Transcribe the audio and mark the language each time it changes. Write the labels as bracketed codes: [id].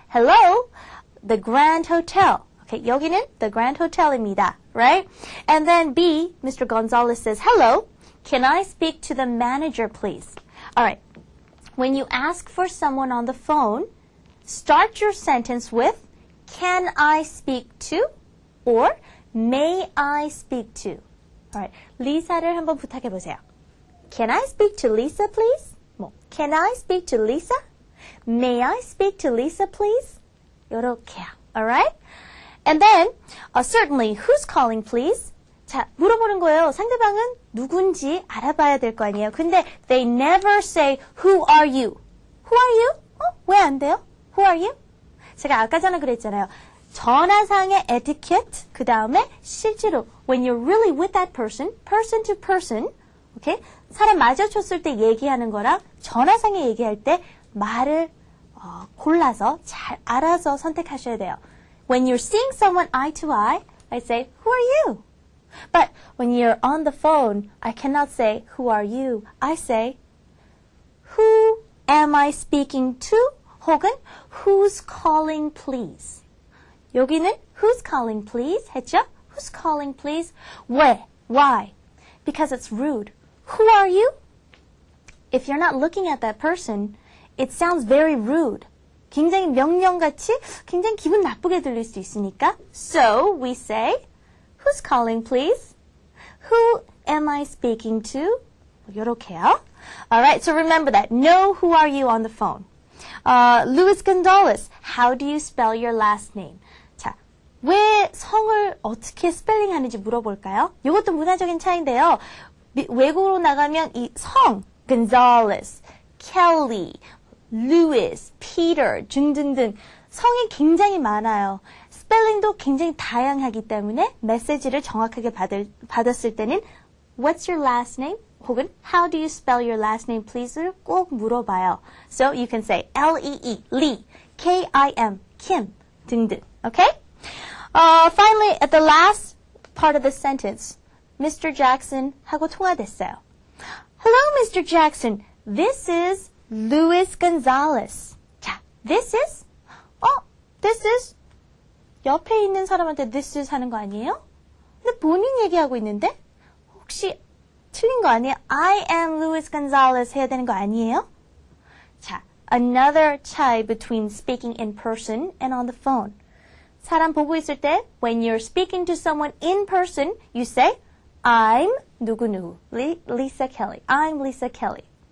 [en] Hello, the Grand Hotel. Okay, [ko] 여기는 [en] the Grand Hotel입니다, right? And then B, Mr. Gonzalez says, hello, can I speak to the manager, please? All right, when you ask for someone on the phone, start your sentence with, can I speak to? Or, may I speak to? All right, [ko] 리사를 한번 부탁해 보세요. [en] Can I speak to Lisa, please? [ko] 뭐, [en] can I speak to Lisa? May I speak to Lisa, please? [ko] 요렇게요, [en] all right? And then, certainly, who's calling, please? [ko] 자, 물어보는 거예요. 상대방은 누군지 알아봐야 될 거 아니에요. 근데 [en] they never say, who are you? Who are you? [ko] 왜 안 돼요? [en] Who are you? [ko] 제가 아까 전에 그랬잖아요. 전화상의 [en] etiquette, [ko] 그 다음에 실제로 [en] when you're really with that person, person to person, okay? [ko] 사람 마주쳤을 때 얘기하는 거랑 전화상에 얘기할 때 말을 골라서 잘 알아서 선택하셔야 돼요. [en] When you're seeing someone eye to eye, I say, who are you? But when you're on the phone, I cannot say, who are you? I say, who am I speaking to? [ko] 혹은, [en] who's calling, please? [ko] 여기는 [en] who's calling, please [ko] 했죠? [en] Who's calling, please? [ko] 왜? [en] Why? Because it's rude. Who are you? If you're not looking at that person, it sounds very rude. [ko] 굉장히 명령같이 굉장히 기분 나쁘게 들릴 수 있으니까. [en] So we say, who's calling, please? Who am I speaking to? [ko] 요렇게요. [en] Alright, so remember that. Know who are you on the phone. Luis Gonzalez, how do you spell your last name? [ko] 자, 왜 성을 어떻게 스펠링하는지 물어볼까요? 이것도 문화적인 차이인데요. 외국으로 나가면 이 성, Gonzalez, Kelly, Louis, Peter 등등등 성이 굉장히 많아요. 스펠링도 굉장히 다양하기 때문에 메시지를 정확하게 받았을 때는 [en] What's your last name? [ko] 혹은 [en] How do you spell your last name, please [ko] 를 꼭 물어봐요. [en] So you can say L-E-E, Lee, K-I-M, Kim [ko] 등등. [en] Okay? Finally, at the last part of the sentence, Mr. [ko] Jackson 하고 통화됐어요. [en] Hello, Mr. Jackson. This is Luis Gonzalez. [ko] 자, [en] this is? This is? [ko] 옆에 있는 사람한테 this is 하는 거 아니에요? 근데 본인 얘기하고 있는데? 혹시 틀린 거 아니에요? [en] I am Luis Gonzalez [ko] 해야 되는 거 아니에요? 자, [en] another [ko] 차이 [en] between speaking in person and on the phone. [ko] 사람 보고 있을 때, [en] when you're speaking to someone in person, you say, I'm [ko] 누구누구, [en] Lisa Kelly. I'm Lisa Kelly.